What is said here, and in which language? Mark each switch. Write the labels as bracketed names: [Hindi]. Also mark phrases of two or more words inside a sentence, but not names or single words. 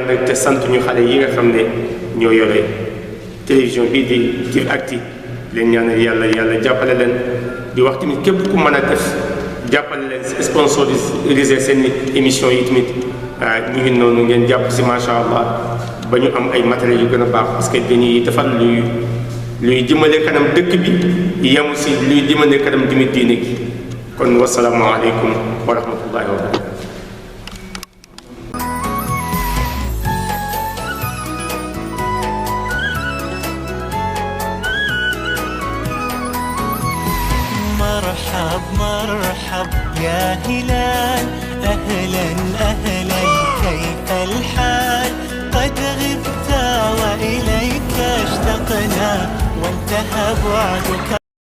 [Wolof] nag te sant ñu xale yi nga xam ne ñoo yore télévision bii di Tivactu leen ñaanal yàlla jàppale leen di wax tamit képp ku mën a def jàppale leen si sponsorisé seen émission yi tamit ñu ngi noonu ngeen jàpp si [Arabic] ما شاء الله [Wolof] ba ñu am ay matériels yu gën a baax [French] parce que [Wolof] dañuy defar luy jëmale kanam dëkk bi yemu si luy jëmale kanam tamit diine gi kon [Arabic] والسلام عليكم ورحمة الله وبركاته مرحب مرحب يا هلال أهلا أهلا كيف الحال قد غبت وإليك اشتقنا وانتهى بعدك